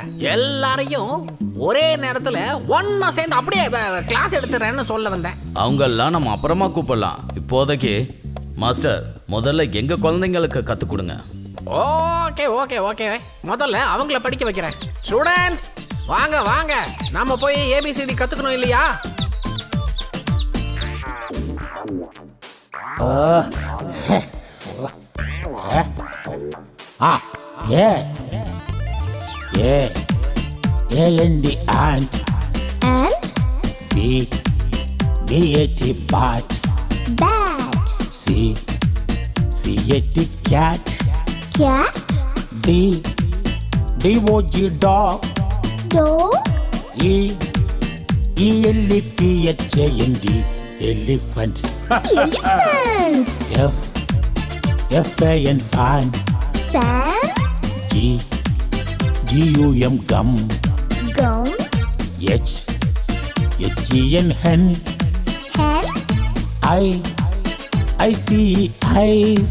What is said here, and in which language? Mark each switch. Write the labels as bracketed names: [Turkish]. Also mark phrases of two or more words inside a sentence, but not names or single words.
[Tamil] எல்லாரையும் ஒரே நேரத்துல ஒன்னா சேர்ந்து அப்படியே கிளாஸ் எடுத்துறேன்னு சொல்ல வந்தேன். அவங்க எல்லாம் நம்ம அப்புறமா கூப்பிடலாம். இப்போதைக்கு மாஸ்டர், முதல்ல எங்க குழந்தைங்களுக்கு கத்து கொடுங்க. ஓகே ஓகே ஓகே, முதல்ல அவங்கள படிக்க வைக்கிறேன். ஸ்டூடெண்ட்ஸ், வாங்க வாங்க, நம்ம போய் ஏபிசிடி கத்துக்கணும் இல்லையா? [English] A-N-D ant. And B-A-T bat. bat. C-A-T cat. Cat. D-O-G dog. Dog. E-L-E-P-H-A-N-D elephant. Elephant. F-A-N fan. Fan. G-U-M gum. Gum. H-E-N hen. Hen. I-C-E eyes.